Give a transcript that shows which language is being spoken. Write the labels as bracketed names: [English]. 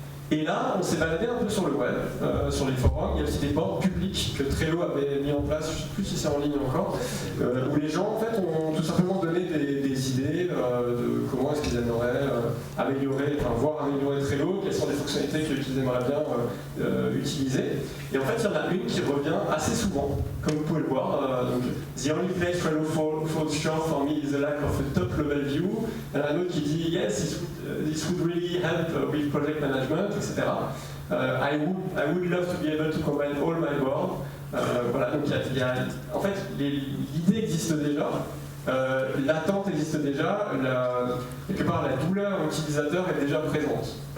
[French] Et là, on s'est baladé un peu sur le web, sur les forums. Il y a aussi des boards publics que Trello avait mis en place, je ne sais plus si c'est en ligne encore, où les gens en fait, ont tout simplement donné des idées de comment est-ce qu'ils aimeraient voir améliorer Trello, quelles sont les fonctionnalités qu'ils aimeraient bien utiliser. Et en fait, il y en a une qui revient assez souvent, comme vous pouvez le voir. [English] Donc, the only place Trello falls short for me is the lack of a top-level view. [French] Un autre qui dit [English] yes, this would really help with project management, etc. I would love to be able to combine all my board. [French] Voilà, donc en fait, l'idée existe déjà, l'attente existe déjà, quelque part la douleur utilisateur est déjà présente.